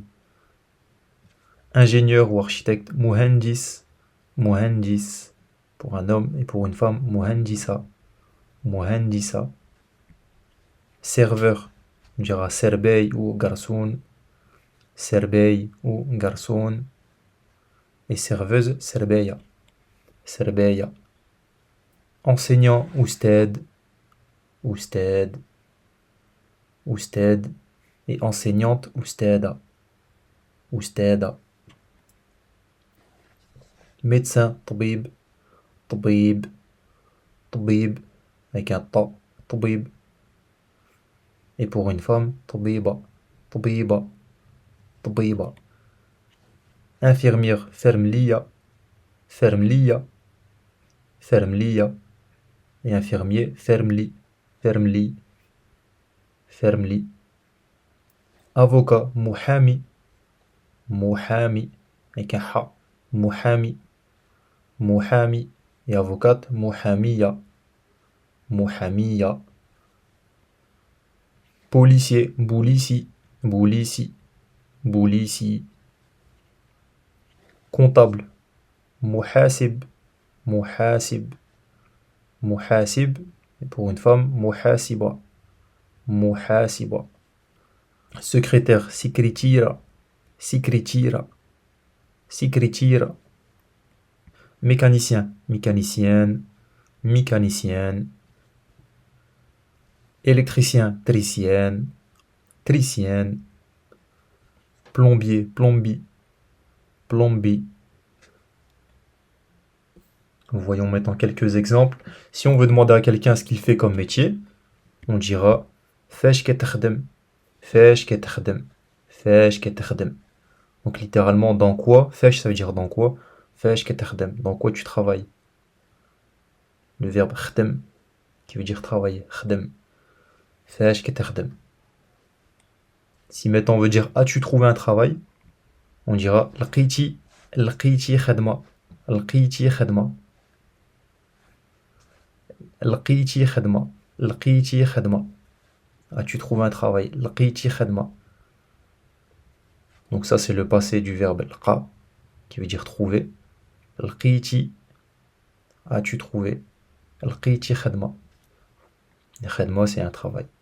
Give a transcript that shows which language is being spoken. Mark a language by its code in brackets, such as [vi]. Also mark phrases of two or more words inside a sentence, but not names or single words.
[fr] Ingénieur ou architecte, [ar] مهندس، مهندس. [fr] Pour un homme et pour une femme, [ar] مهندسة، مهندسة. [fr] Serveur, on dira serbey ou garçon, serbey ou garçon. Et serveuse, [ar] سربية، سربية. Enseignant, أستاذ، أستاذ، أستاذ. [fr] Et enseignante, [ar] أستاذة، أستاذة. Médecin, طبيب، طبيب، طبيب. [fr] Avec un ta, tabib. Et pour une femme, [ar] طبيبة، طبيبة، طبيبة. Infirmière, فرملية، فرملية، فرملية. Et infirmier, فرملي، فرملي، فرملي. Avocat, محامي، محامي. [fr] Avec un ha, [ar] محامي، محامي. [fr] Et avocate, [ar] محامية، محامية. Policier, بوليسي، بوليسي، بوليسي. Comptable, محاسب، محاسب، محاسب. [fr] Et pour une femme, [ar] محاسبة، محاسبة. Secrétaire, سكريتيرة، سكريتيرة، سكريتيرة. [fr] Mécanicien, mécanicienne, mécanicienne. Électricien, tricienne, tricienne. [ar] Plombier, بلومبي، بلومبي. [fr] Voyons maintenant quelques exemples. Si on veut demander à quelqu'un ce qu'il fait comme métier, on dira [ar] فاش كتخدم, فاش كتخدم, فاش كتخدم. [fr] Donc littéralement dans quoi, فاش ça veut dire dans quoi, [ar] فاش كتخدم, [fr] dans quoi tu travailles. le verbe khdem, qui veut dire travailler, khdem. [ar] فاش كتخدم. [fr] Si maintenant on veut dire as-tu trouvé un travail, on dira [ar] لقيتي خدمة. لقيتي خدمة. لقيتي خدمة. لقيتي خدمة. [fr] As-tu trouvé un travail? [ar] لقيتي خدمة. [fr] Donc ça c'est le passé du verbe lqa, qui veut dire trouver. Laqiti, as-tu trouvé? [ar] لقيتي خدمة. [fr] Khadma c'est un travail.